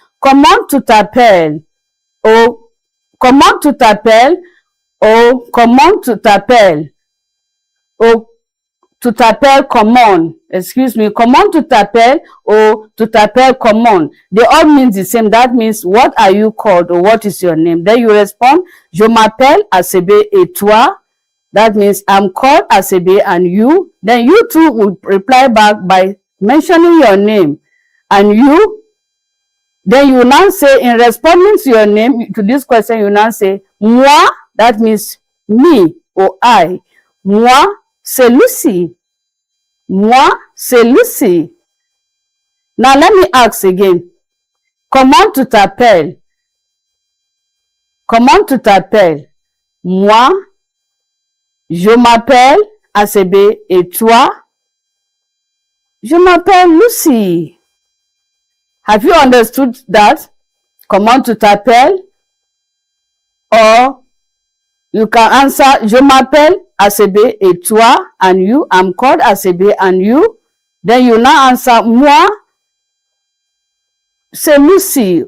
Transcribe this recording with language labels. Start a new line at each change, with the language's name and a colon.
French: Comment tu t'appelles? Or comment tu t'appelles? Or comment tu t'appelles? Or tu t'appelles comment? Excuse me. Comment tu t'appelles? Or tu t'appelles comment? They all mean the same.
English: That means what are you called or what is your name?
French: Then you respond, je m'appelle ACB et toi.
English: That means I'm called ACB and you. Then you too will reply back by mentioning your name. And you, then you now say, in responding to your name, to this question, you now say, moi, that means me or I.
French: Moi, c'est Lucy. Moi, c'est Lucy.
English: Now let me ask again. Comment tu t'appelles?
French: Comment tu t'appelles? Moi, je m'appelle ACB et toi? Je m'appelle Lucy.
English: Have you understood that?
French: Comment tu t'appelles? Or you can answer, je m'appelle ACB et toi and you.
English: I'm called ACB and you. Then you now answer, moi, c'est Lucy.